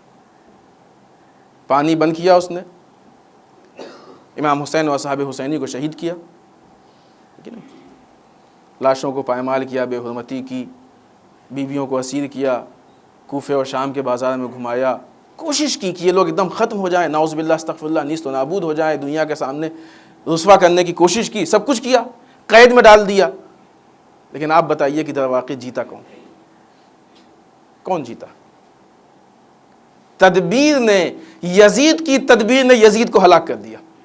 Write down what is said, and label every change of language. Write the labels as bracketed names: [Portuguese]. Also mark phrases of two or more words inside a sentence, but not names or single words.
[Urdu] پانی بند کیا اس نے, امام حسین اور اصحاب حسینی کو شہید کیا, لاشوں کو پائمال کیا, بے حرمتی کی, بیویوں کو اسیر کیا, کوفے اور شام کے بازار میں گھمایا, کوشش کی کہ یہ لوگ ایک دم ختم ہو جائیں, [Arabic] نعوذ باللہ استغفر اللہ, [Urdu] نیست و نابود ہو جائیں, دنیا کے سامنے رسوا کرنے کی کوشش کی, سب کچھ کیا, قید میں ڈال دیا. لیکن آپ بتائیے کہ در واقع جیتا کون؟ کون جیتا؟ تدبیر نے, یزید کی تدبیر نے یزید کو ہلاک کر دیا.